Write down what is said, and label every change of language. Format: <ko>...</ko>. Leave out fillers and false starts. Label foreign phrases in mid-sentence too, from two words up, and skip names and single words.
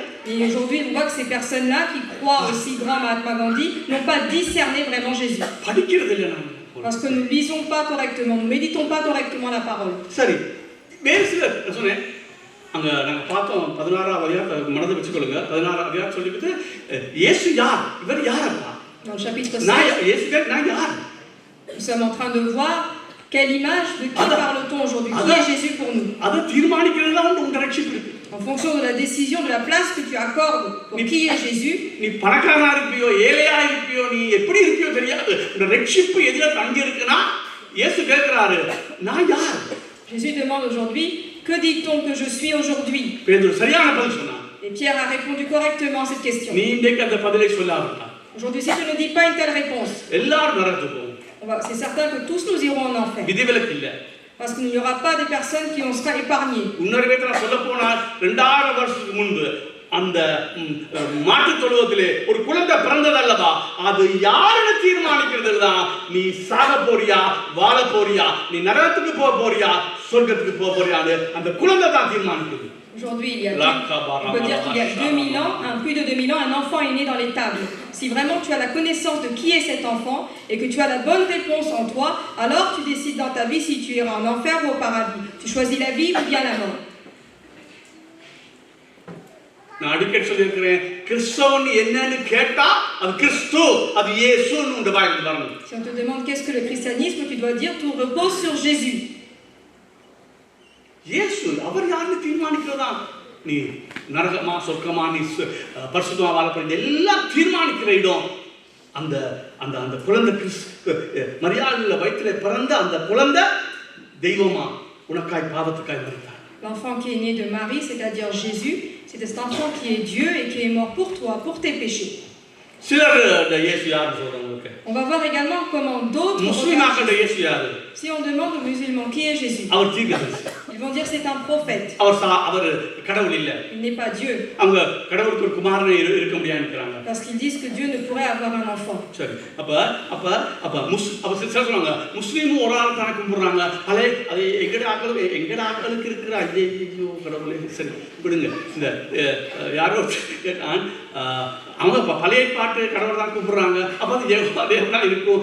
<fr>Et aujourd'hui, on voit que ces personnes-là qui croient aussi grand Mahatma Gandhi n'ont pas discerné vraiment Jésus.</fr> <ta>படிக்கிறது இல்லை நாம.</ta> <fr>Parce que nous ne lisons pas correctement, nous ne méditons pas correctement la parole.</fr> <ta>சரி, வேறு சிலர் சொன்னேன், அங்கே நாங்கள் பார்த்தோம் 16ஆம் அதிகாரம் மனதை வச்சுக்கொள்ளுங்க. 16ஆம் அதிகாரம் சொல்லிவிட்டு இயேசு யார், இவர் யாரப்பா?</ta> <fr>Dans le chapitre 16,</fr> <ta>நான் யார்?</ta> <fr>nous sommes en train de voir quelle image, de qui parle-t-on aujourd'hui, qui est Jésus pour nous.</fr> <ta>அதை தீர்மானிக்கிறது தான் உங்கள் ரட்சிப்பு இருக்கு.</ta> <fr>En fonction de la décision, de la place que tu accordes pour qui est Jésus.</fr> <ta>நீ பணக்காரனா இருப்பியோ ஏழையா இருப்பியோ நீ எப்படி இருப்பியோ தெரியாது, உங்க ரட்சிப்பு எதில தங்கி இருக்குன்னா இயேசு கேட்கிறாரு, நான் யார்?</ta> <fr>Jésus demande aujourd'hui, que dit-on que je suis aujourd'hui?</fr> <ta>பேதுரு சரியான பதில் சொன்னான்.</ta> <fr>Et Pierre a répondu correctement à cette question.</fr> <ta>நீ இன்றைக்கு அந்த பதிலை சொல்லாவிட்டா</ta> <fr>Aujourd'hui, si tu ne dis pas une telle réponse,</fr> <ta>எல்லாரும் நரகத்துக்கு போவோம்.</ta> <fr>c'est certain que tous nous irons en enfer.</fr> <ta>விதிவிலக்கு இல்லை.</ta> <fr>Parce qu'il n'y aura pas de personnes qui en sera épargnées.</fr> <ta>இன்னொரு விதத்தில் சொல்ல போனால் 2000 வருஷத்துக்கு முன்பு அந்த மாட்டு தொழுவத்திலே ஒரு குழந்தை பிறந்தது அல்லவா, அது யாருன்னு தீர்மானிக்கிறது தான். நீ சாக போறியா வாழ போறியா, நீ நரகத்துக்கு போக போறியா சொர்க்கத்துக்கு போக போறியான்னு அந்த குழந்தை தான் தீர்மானிக்கிறது.</ta> <fr>Aujourd'hui, on peut dire qu'il y a 2000 ans, plus de 2000 ans, un enfant est né dans l'étable. Si vraiment tu as la connaissance de qui est cet enfant et que tu as la bonne réponse en toi, alors tu décides dans ta vie si tu iras en enfer ou au paradis. Tu choisis la vie ou bien la mort.</fr> <ta>நான் அடிக்கடி சொல்லியிருக்கிறேன், கிறிஸ்தவன் என்னன்னு கேட்டா அது கிறிஸ்து, அது இயேசுன்னு உங்க வாயில வரணும்.</ta> <fr>Si on te demande qu'est-ce que le christianisme, tu dois dire tout repose sur Jésus.</fr> <ta>இயேசு அவர் யாருன்னு தீர்மானிக்கிறதா. நீ நரகமா சொர்க்கமா நீ பரிசுத்தமா வாழ போற எல்லாம் தீர்மானிக்கிற இடம் அந்த அந்த அந்த குழந்தை மரியாதையில வயிற்றிலே பிறந்த அந்த குழந்தை தெய்வமா உனக்காய் பாவத்துக்காய் மரித்தார்.</ta> <fr>L'enfant qui est né de Marie, c'est-à-dire Jésus, c'est cet enfant qui est Dieu et qui est mort pour toi, pour tes péchés.</fr> <ta>சிலர் இந்த இயேசு யாருன்னு சொல்றாங்க உங்களுக்கு.</ta> <fr>On va voir également comment d'autres</fr> <ta>முஸ்லிம்</ta> <fr>regardent</fr> <ta>ஆக்கிற இயேசு யாரு?</ta> <fr>Si on demande aux musulmans qui est Jésus,</fr> <ta>அவர் தீர்க்கதரிசி.</ta> <fr>ils vont dire c'est un prophète.</fr> <ta>அவர் கடவுள் இல்ல.</ta> <fr>Il n'est pas Dieu.</fr> <ta>அவங்க கடவுளுக்கு ஒரு குமாரன் இருக்க முடியாதுன்றாங்க.</ta> <fr>Parce qu'ils disent que Dieu ne pourrait avoir un enfant.</fr> <ta>சரி. அப்ப சிலர் சொல்றாங்க முஸ்லிமும் ஒரு ஆள் தான கும்பிடுறாங்க. அது எங்கட ஆட்களுக்கு இருக்கிற ஐயோ கடவுளே சரி விடுங்க. இந்த யாரோ கேட்டான் அவங்க பழைய பாட்டு கடவுள் தான் கும்பிடுறாங்க. அப்ப அது யெகோவா தேவன் தான் இருக்கும்.</ta>